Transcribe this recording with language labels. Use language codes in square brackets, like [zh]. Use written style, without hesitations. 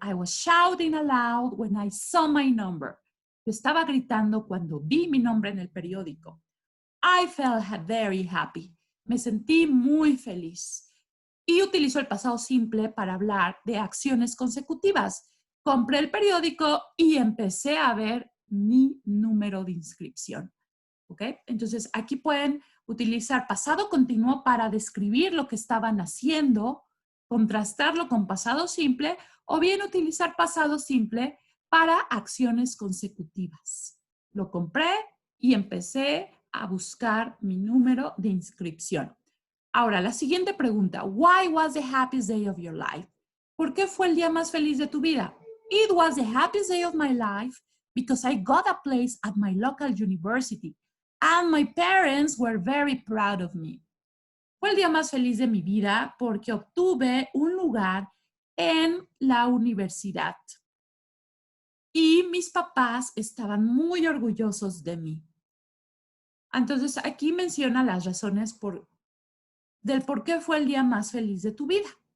[en] I was shouting aloud when I saw my number. [es] Yo estaba gritando cuando vi mi nombre en el periódico. [en] I felt very happy. [es] Me sentí muy feliz. Y utilizo el pasado simple para hablar de acciones consecutivas. Compré el periódico y empecé a ver mi número de inscripción. ¿Ok? Entonces, aquí pueden utilizar pasado continuo para describir lo que estaban haciendo, contrastarlo con pasado simple, o bien utilizar pasado simple para acciones consecutivas. Lo compré y empecé a buscar mi número de inscripción. Ahora, la siguiente pregunta. [en] Why was the happiest day of your life? [es] ¿Por qué fue el día más feliz de tu vida? [en] It was the happiest day of my life because I got a place at my local university and my parents were very proud of me. [es] Fue el día más feliz de mi vida porque obtuve un lugar en la universidad y mis papás estaban muy orgullosos de mí. Entonces, aquí menciona las razones del por qué fue el día más feliz de tu vida.